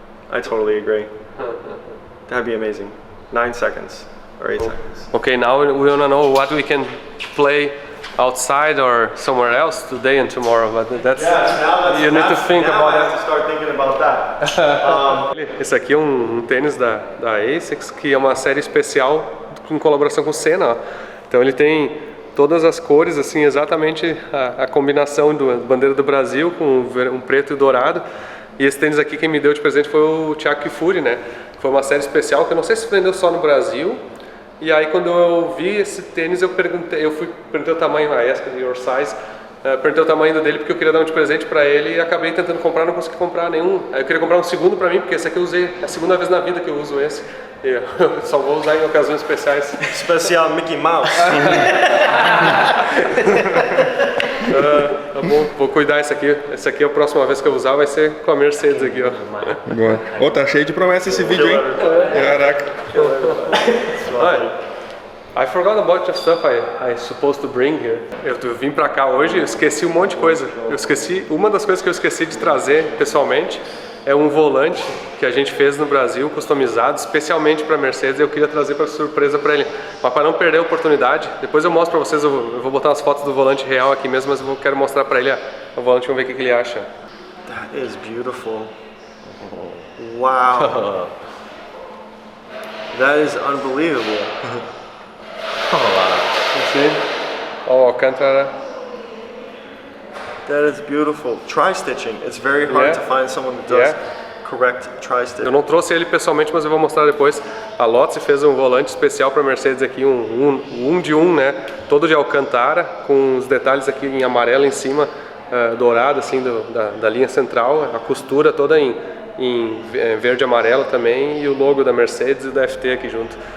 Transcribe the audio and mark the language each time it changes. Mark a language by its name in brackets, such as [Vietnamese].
[English] I totally agree. That'd be amazing. 9 seconds or 8 seconds. Okay, now we wanna know what we can play outside or somewhere else today and tomorrow. But that's you need to think about I that. have to start thinking about that. [Portuguese] Esse aqui é um tênis da ASICS, que é uma série especial com colaboração com o Senna. Ó. Então ele tem todas as cores, assim, exatamente a combinação da bandeira do Brasil com um preto e dourado. E esse tênis aqui quem me deu de presente foi o Thiago Kifuri, né? Foi uma série especial que eu não sei se vendeu só no Brasil, E aí quando eu vi esse tênis, perguntei o tamanho, [English] I asked your size, [Portuguese] perguntei o tamanho dele porque eu queria dar um de presente pra ele e acabei tentando comprar, não consegui comprar nenhum. Aí eu queria comprar um segundo pra mim, porque esse aqui eu usei, é a segunda vez na vida que eu uso esse. Eu só vou usar em ocasiões especiais. Especial Mickey Mouse. Tá bom, vou cuidar esse aqui. Esse aqui a próxima vez que eu usar vai ser com a Mercedes aqui, ó. Boa. Ô, tá cheio de promessa esse vídeo, hein? Caraca. [English] I forgot a bunch of stuff I supposed to bring here. [Portuguese] Eu vim pra cá hoje e esqueci um monte de coisa. Uma das coisas que eu esqueci de trazer pessoalmente é um volante que a gente fez no Brasil, customizado, especialmente para Mercedes. Eu queria trazer para surpresa para ele, mas para não perder a oportunidade, depois eu mostro para vocês. Eu vou botar as fotos do volante real aqui mesmo, mas eu quero mostrar para ele o volante, vamos ver o que ele acha. [English] That is beautiful. Wow. That is unbelievable. [Portuguese] Ó, Alcântara. [English] That is beautiful. Tri-stitching. It's very hard to find someone that does correct tri-stitching. [Portuguese] Eu não trouxe ele pessoalmente, mas eu vou mostrar depois. A Lotse fez um volante especial para Mercedes aqui, um de um, né? Todo de Alcântara, com os detalhes aqui em amarelo em cima, dourado assim da linha central, a costura toda em verde e amarelo também, e o logo da Mercedes e da FT aqui junto.